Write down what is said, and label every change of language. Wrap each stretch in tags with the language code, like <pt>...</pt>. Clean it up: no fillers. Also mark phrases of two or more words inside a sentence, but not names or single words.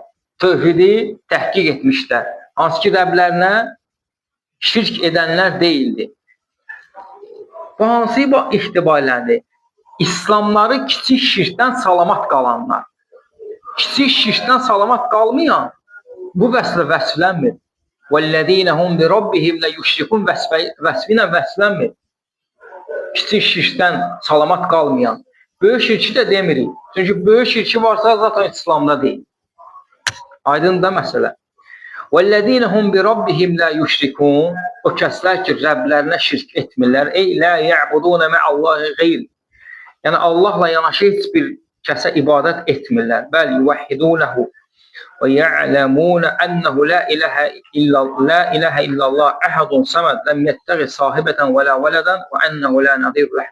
<az>Tövhidi təhqiq etmişlər. Hansı ki, Rəblərinə şirk edənlər deyildi. Bu hansı ixtibarlədir? İslamları kiçik şirkdən salamat qalanlar. Kiçik şirkdən salamat qalmayan bu vəslə vəsflənmir.</az> <ar>وَالَّذِينَ هُمْ بِرَبِّهِمْ لَيُشْرِكُونَ</ar> <az>vəsfinə vəsflənmir. Kiçik şirkdən salamat qalmayan. Böyük şirki də demirik. Çünki böyük şirki varsa zaten İslamda deyil. Aydın da məsələ.</az> <ar>وَالَّذِينَ هُمْ بِرَبِّهِمْ لَا يُشْرِكُونَ.</ar> <az>O kəslər ki, Rəblərinə şirk etmirlər.</az> <ar>أي لا يعبدون مع الله غير.</ar> <az>Yəni Allahla yanaşı heç bir kəsə ibadət etmirlər.</az> <ar>بل يوحدونه و يعلمون أنه لا إله إلا الله أحد صمد لم يتخذ صاحبة و لا ولدا و أنه لا نظير له.</ar>